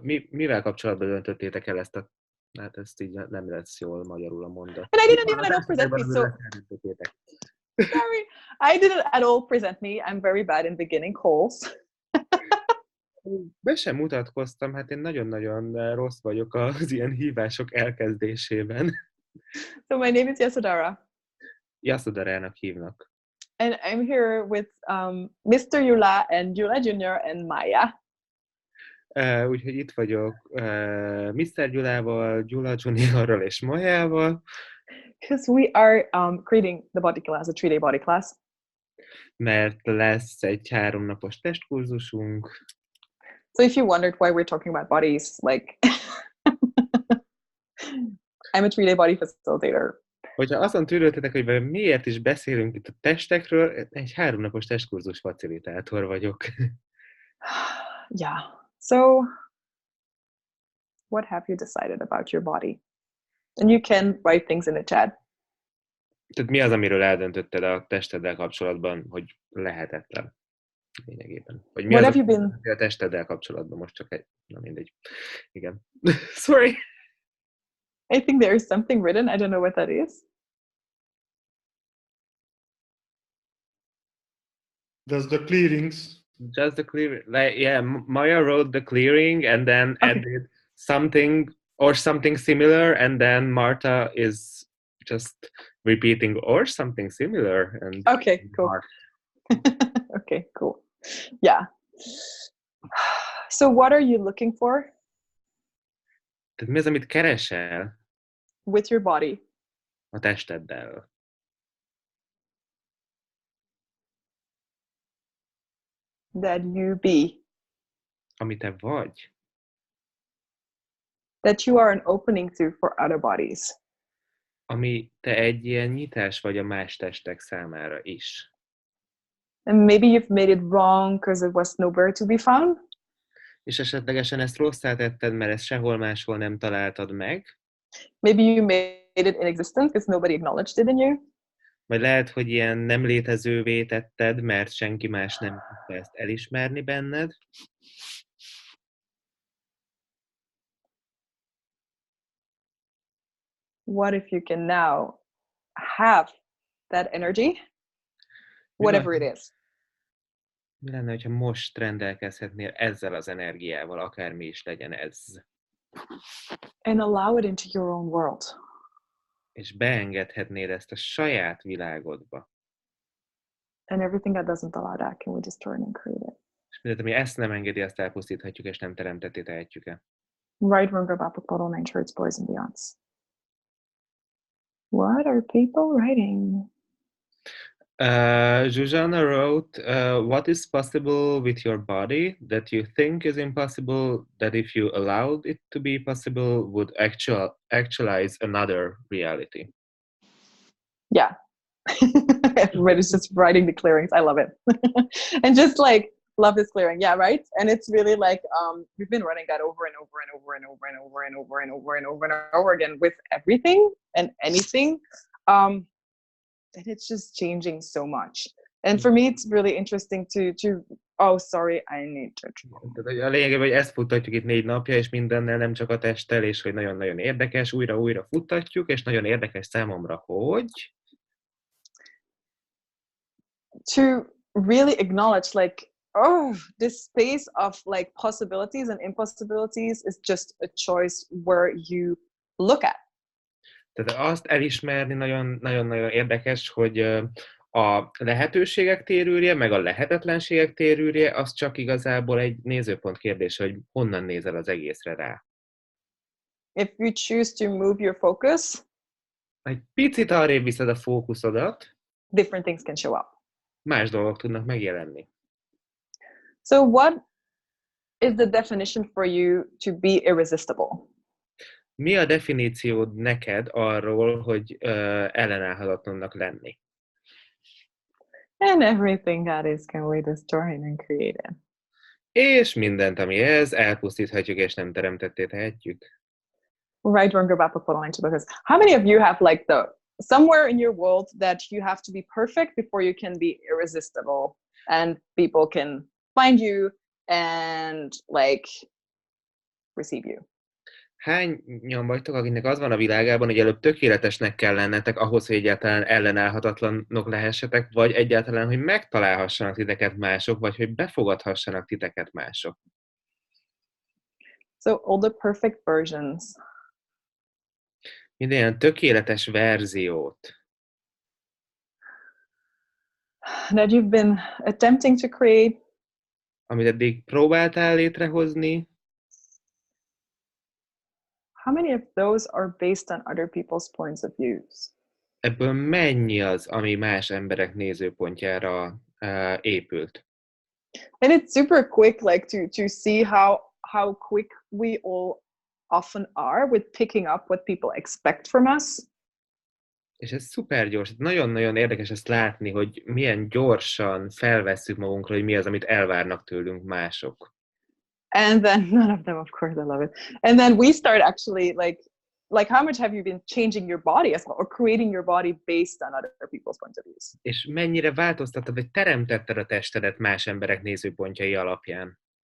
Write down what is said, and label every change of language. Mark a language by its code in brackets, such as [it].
[hu] mivel kapcsolatban döntöttétek el ezt a... Hát ezt így nem lesz jól magyarul a mondat. [en] And I didn't even at all present me, so... Sorry, I didn't at all present me. I'm very bad in beginning calls. [hu] Be sem mutatkoztam, hát én nagyon-nagyon rossz vagyok az ilyen hívások elkezdésében. [en] So my name is Yasudara. [hu] Yasudarának hívnak. [en] And I'm here with Mr. Yula and Yula Jr. and Maya. [hu] Úgyhogy itt vagyok Mr. Gyulával, Gyula Juniorral és Mayával. [en] Because we are creating the body class, a 3-day body class. [hu] Mert lesz egy 3 napos testkurzusunk. [en] So if you wondered why we're talking about bodies, like I'm a 3-day body facilitator. [hu] Hogyha azon tűrődtetek, hogy miért is beszélünk itt a testekről, egy 3 napos testkurzus facilitátor vagyok. [en] Yeah. So what have you decided about your body? And you can write things in the chat. [hu] Tehát mi az, amiről eldöntötted a testeddel kapcsolatban, hogy lehetetlen lényegében? Vagy mi [en] What [hu] az, [en] have you been... [hu] a testeddel kapcsolatban most csak egy... Na mindegy. Igen. [en] Sorry. I think there is something written. I don't know what that is. Just the clearings. Just the clearing. Like, yeah, Maya wrote the clearing and then added something or something similar, and then Marta is just repeating or something similar. And okay, cool. Okay, cool. Yeah. So what are you looking for? [hu] Tehát mi az, amit keresel [en] with your body? [hu] a testeddel? [en] That you be. [hu] Ami te vagy. [en] That you are an opening to for other bodies. [hu] Ami te egy ilyen nyitás vagy a más testek számára is. [en] And maybe you've made it wrong because it was nowhere to be found. [hu] És esetlegesen ezt rosszá tetted, mert ezt sehol máshol nem találtad meg. [en] Maybe you made it inexistent because nobody acknowledged it in you. [hu] Vagy lehet, hogy ilyen nem létezővé tetted, mert senki más nem tudta ezt elismerni benned. [en] What if you can now have that energy, whatever it is? [hu] Mi lenne, hogyha most rendelkezhetnél ezzel az energiával, akármi is legyen ez? [en] And allow it into your own world. [hu] És beengedhetnéd ezt a saját világodba. [en] And everything that doesn't allow that, can we just turn and create it? [hu] És mindent, ami ezt nem engedi, azt elpusztíthatjuk, és nem teremtetté tehetjük-e. [en] Right, wrong, about the bottle, nine shirts, boys and beyonds. What are people writing? Zsuzsana wrote, what is possible with your body that you think is impossible, that if you allowed it to be possible, would actualize another reality? Yeah. Everybody's just writing the clearings. I love it. And just like, love this clearing. Yeah, right? And it's really like, we've been running that over and over and over and over and over and over and over and over and over again with everything and anything. And it's just changing so much. And for me, it's really interesting to oh, sorry, I need to. [hu] A lényeg, hogy ezt futtatjuk itt 4 napja, és mindennel, nem csak a testtel, és hogy nagyon-nagyon érdekes, újra-újra futtatjuk, és nagyon érdekes számomra, hogy... [en] To really acknowledge, like, this space of like possibilities and impossibilities is just a choice where you look at. [hu] Tehát azt elismerni nagyon-nagyon érdekes, hogy a lehetőségek térője, meg a lehetetlenségek térője, az csak igazából egy nézőpont kérdése, hogy honnan nézel az egészre rá. [en] If you choose to move your focus, [hu] Egy picit arrébb viszed a fókuszodat, [en] different things can show up. [hu] más dolgok tudnak megjelenni. [en] So what is the definition for you to be irresistible? [hu] Mi a definíciód neked arról, hogy ellenállhatatlannak lenni? [en] And everything that is can we destroy and create it. [hu] És mindent, ami ez, elpusztíthatjuk és nem teremtetté tehetjük. [en] Right, wrong, go back, because how many of you have like somewhere in your world that you have to be perfect before you can be irresistible and people can find you and like receive you? [hu] Hányan vagytok, akiknek az van a világában, hogy előbb tökéletesnek kell lennetek ahhoz, hogy egyáltalán ellenállhatatlanok lehessetek, vagy egyáltalán, hogy megtalálhassanak titeket mások, vagy hogy befogadhassanak titeket mások? [en] So all the perfect versions. [hu] Minden ilyen tökéletes verziót, [en] that you've been attempting to create, [hu] amit eddig próbáltál létrehozni, [en] how many of those are based on other people's points of views? [hu] ebből mennyi az, ami más emberek nézőpontjára épült? [en] And it's super quick, like to see how quick we all often are with picking up what people expect from us. [hu] És ez szuper gyors. Nagyon-nagyon érdekes ezt látni, hogy milyen gyorsan felvesszük magunkra, hogy mi az, amit elvárnak tőlünk mások. [en] And then none of them, of course, I love it. And then we start actually like how much have you been changing your body as well, or creating your body based on other people's points of views? [hu] És mennyire változtattad, vagy teremtetted a testedet más emberek nézőpontjai alapján?